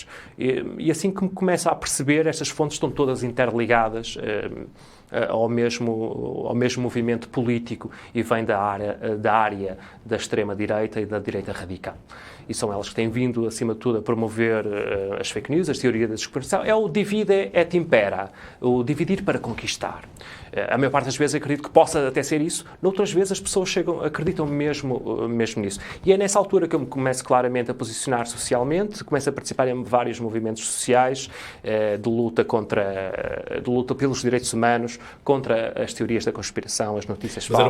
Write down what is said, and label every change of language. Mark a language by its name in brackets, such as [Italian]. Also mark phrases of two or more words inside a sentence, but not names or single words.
[Portuguese] E assim que me começo a perceber, estas fontes estão todas interligadas ao mesmo movimento político e vem da área da extrema-direita e da direita radical. E são elas que têm vindo, acima de tudo, a promover as [English] fake news, [Portuguese] as teorias da conspiração. É o [Latin] divide et impera, [Portuguese] o dividir para conquistar. A maior parte das vezes acredito que possa até ser isso, noutras vezes as pessoas acreditam mesmo nisso. E é nessa altura que eu me começo claramente a posicionar socialmente, começo a participar em vários movimentos sociais de luta pelos direitos humanos, contra as teorias da conspiração, as notícias falsas.